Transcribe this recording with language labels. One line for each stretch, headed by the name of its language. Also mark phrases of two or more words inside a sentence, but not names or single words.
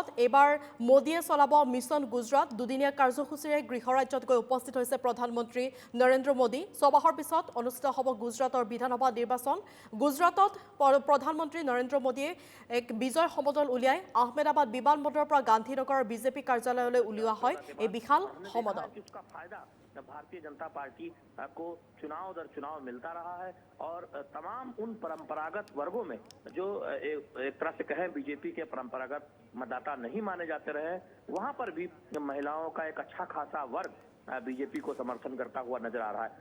Assamese: এইবাৰ মোদীয়ে চলাব মিছন গুজৰাট দুদিনীয়া কাৰ্যসূচীৰে গৃহ ৰাজ্যত গৈ উপস্থিত হৈছে প্ৰধানমন্ত্ৰী নৰেন্দ্ৰ মোদী। ছমাহৰ পিছত অনুষ্ঠিত হ'ব গুজৰাটৰ বিধানসভা নিৰ্বাচন। গুজৰাটত প্ৰধানমন্ত্ৰী নৰেন্দ্ৰ মোদীয়ে এক বিজয় সমদল উলিয়াই আহমেদাবাদ বিমানবন্দৰৰ পৰা গান্ধীনগৰৰ বিজেপি কাৰ্যালয়লৈ উলিওৱা হয় এই বিশাল সমদল।
Hindi: भारतीय जनता पार्टी को चुनाव दर चुनाव मिलता रहा है और तमाम उन परंपरागत वर्गों में जो एक तरह से कहें बीजेपी के परंपरागत मतदाता नहीं माने जाते रहे, वहां पर भी महिलाओं का एक अच्छा खासा वर्ग बीजेपी को समर्थन करता हुआ नजर आ रहा है।